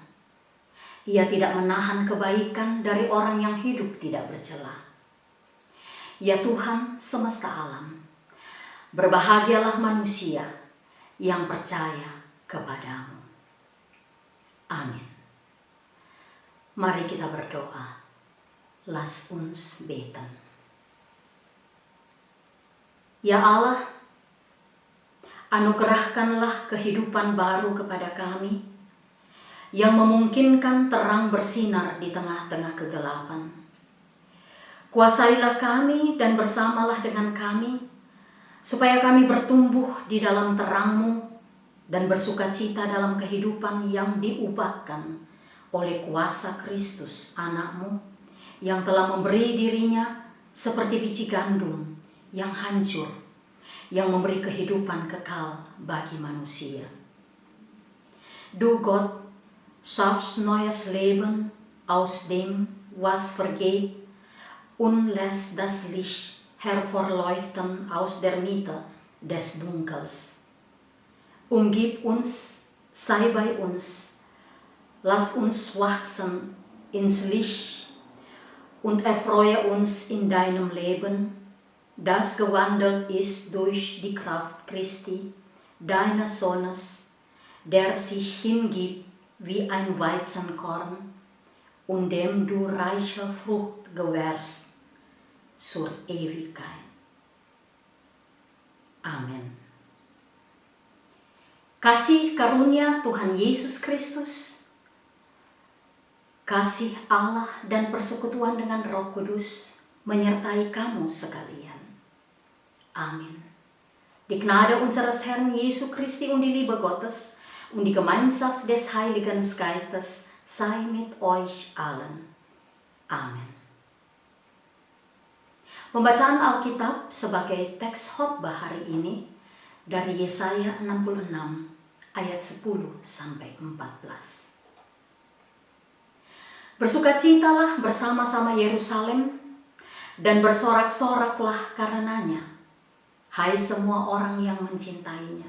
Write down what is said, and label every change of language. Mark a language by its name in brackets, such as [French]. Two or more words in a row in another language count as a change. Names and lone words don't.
[Indonesian] Ia tidak menahan kebaikan dari orang yang hidup tidak bercela. Ya Tuhan semesta alam, berbahagialah manusia yang percaya kepadamu. Amin. Mari kita berdoa. [German] Lass uns beten. [Indonesian] Ya Allah, anugerahkanlah kehidupan baru kepada kami yang memungkinkan terang bersinar di tengah-tengah kegelapan. Kuasailah kami dan bersamalah dengan kami, supaya kami bertumbuh di dalam terang-Mu dan bersukacita dalam kehidupan yang diubahkan oleh kuasa Kristus, Anak-Mu, yang telah memberi dirinya seperti biji gandum yang hancur, yang memberi kehidupan kekal bagi manusia. [German] Du Gott, schaffst neues Leben aus dem, was vergeht, und lässt das Licht hervorleuchten aus der Mitte des Dunkels. Umgib uns, sei bei uns, lass uns wachsen ins Licht und erfreue uns in deinem Leben, das gewandelt ist durch die Kraft Christi, deines Sohnes, der sich hingibt wie ein Weizenkorn und dem du reiche Frucht gewährst zur Ewigkeit. Amen. [Indonesian] Kasih karunia Tuhan Yesus Kristus, kasih Allah dan persekutuan dengan Roh Kudus menyertai kamu sekalian. Amin. [German] Die Gnade unseres Herrn Jesu Christi und die Liebe Gottes und die Gemeinschaft des Heiligen Geistes sei mit euch allen. [Indonesian] Amin. Pembacaan Alkitab sebagai teks khotbah hari ini dari Yesaya 66 ayat 10 sampai 14. Bersukacitalah bersama-sama Yerusalem dan bersorak-soraklah karenanya, hai semua orang yang mencintainya.